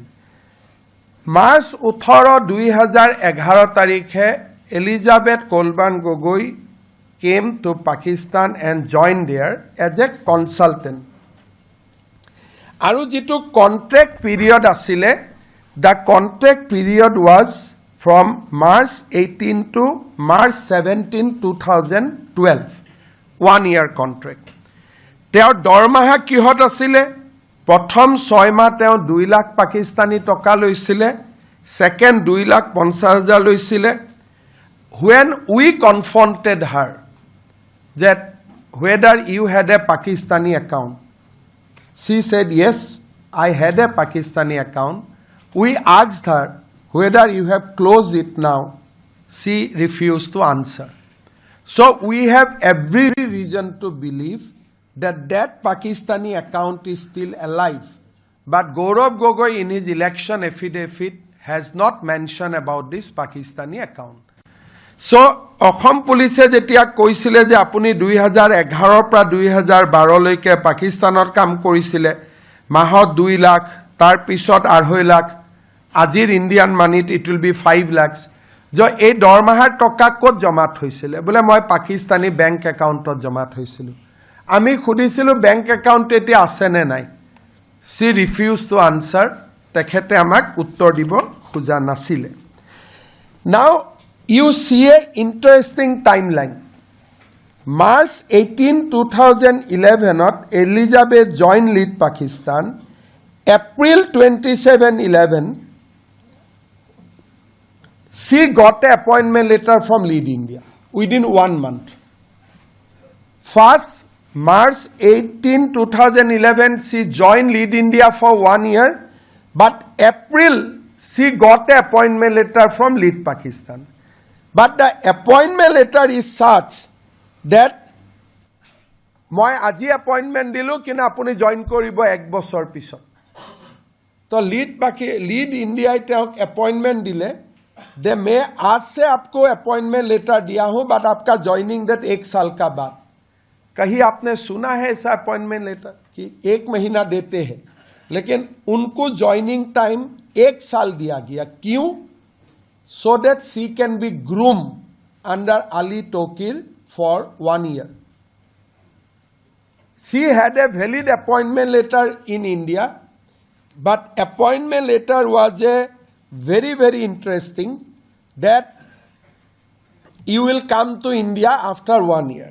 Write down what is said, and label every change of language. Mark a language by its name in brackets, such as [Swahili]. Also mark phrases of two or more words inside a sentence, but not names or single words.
[English] March 18, 2011 tarikhe Elizabeth Kolban Gogoi came to Pakistan and joined there as a consultant. [Assamese] আৰু যিটো [English] contract period asile the contract period was from March 18 to March 17, 2012. 1 year contract. [Assamese] তেওঁ দৰমহা কিহত আছিল? প্ৰথম 6 মাহ তেওঁ 2 লাখ Pakistani টকা লৈছিল. Second 2 lakh 50,000 loisile. [English] When we confronted her that whether you had a Pakistani account, she said, yes, I had a Pakistani account. We asked her whether you have closed it now. She refused to answer. So we have every reason to believe that that Pakistani account is still alive. But Gaurav Gogoi in his election affidavit has not mentioned about this Pakistani account. [Assamese] So Assam Police যেতিয়া কৈছিল যে আপুনি 2011 পৰা 2012 লৈকে পাকিস্তানত কাম কৰিছিল মাহত 2 লাখ তাৰ পিছত 2.5 লাখ আজিৰ [English] Indian money it will be 5 lakhs [Assamese] যে এই দৰমহাৰ টকা ক'ত জমা হৈছিল বোলে মই Pakistani [English] bank account [Assamese] ত জমা হৈছিলোঁ আমি সুধিছিলোঁ [English] bank account [Assamese] এটা আছে নে নাই [English] she refused to answer [Assamese] তেখেতে আমাক উত্তৰ দিব খোজা নাছিল. [English] Now you see a interesting timeline. March 18, 2011 at Elizabeth joined Lead Pakistan. April 27, 11 she got an appointment letter from Lead India within 1 month. First March 18, 2011 she joined Lead India for 1 year, but April she got an appointment letter from Lead Pakistan. But the appointment letter is such that [Assamese] মই আজি appointment দিলোঁ কিনা আপুনি join কৰিব 1 বছৰ পিছত. [Hindi] तो लीड इंडिया तेक अपॉइंटमेंट दिले दे मैं आज से आपको [English] appointment letter [Hindi] दिया हूं बट आपका [English] joining date [Hindi] 1 साल का बाद. कहीं आपने सुना है ऐसा अपॉइंटमेंट लेटर कि 1 महीना देते हैं, लेकिन उनको [English] joining time [Hindi] 1 साल दिया गया. क्यों? [English] So that she can be groomed under Ali Tokir for 1 year. She had a valid appointment letter in India, but appointment letter was a very, very interesting that you will come to India after 1 year.